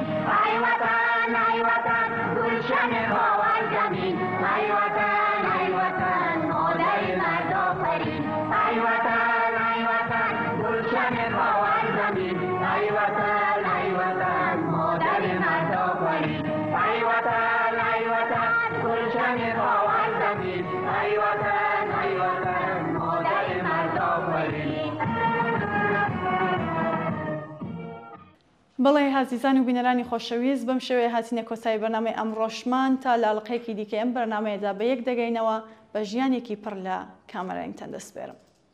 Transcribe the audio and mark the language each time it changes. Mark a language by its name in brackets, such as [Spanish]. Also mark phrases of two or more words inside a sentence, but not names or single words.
[Persian] ای وطن گلشن خاور زمین ای وطن مادر مرد آفرین ای وطن گلشن خاور زمین ای وطن مادر مرد آفرین ای وطن گلشن خاور زمین ای وطن مادر مرد آفرین [Central Kurdish] بەڵێ هازیزان و بینەرانی خۆشەویست بەم شێوەیە هاتینە کۆتایی بەرنامەی ئەمڕۆشمان تا لاڵقەیەکی دیکە ئەم بەرنامەیەدا بە یەک دەگەینەوە بە ژیانێکی پڕ لە کامەرە ئینتەن دەسپێرم.